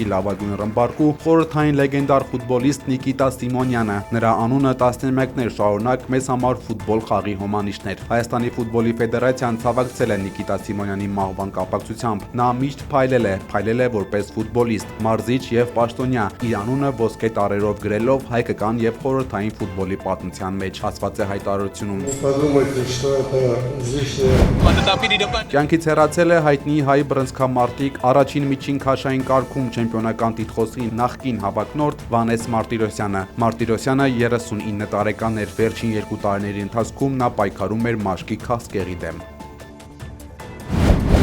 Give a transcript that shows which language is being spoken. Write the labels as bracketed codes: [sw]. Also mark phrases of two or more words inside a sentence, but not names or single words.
[hy] լավագույն ռմբարկու խորհրդային լեգենդար ֆուտբոլիստ Նիկիտա Սիմոնյանը։ Նրա անունը 11-ներ շարունակ մեզ համար ֆուտբոլ խաղի հոմանիշն էր։ Հայաստանի ֆուտբոլի ֆեդերացիան ցավակցել է Նիկիտա Սիմոնյանի մահվան կապակցությամբ։ Նա միշտ փայլել է որպես ֆուտբոլիստ, մարզիչ եւ պաշտոնյա, իր անունը ոսկե տառերով գրելով հայկական եւ խորհրդային ֆուտբոլի պատմության մեջ, ասված է հայտարարությունում։ [ru] Подумайте, что это излишнее. [hy] Կյանքից հեռացել է հայտնի հայ բռնցքամարտիկ առաջին միջին քաշային կարգում չեմպիոնական տիտղոսի նախկին հավակնորդ Վանես Մարտիրոսյանը։ Մարտիրոսյանը 39 տարեկան էր, վերջին 2 տարիների ընթացքում նա պայքարում էր մաշկի քաղցկեղի դեմ։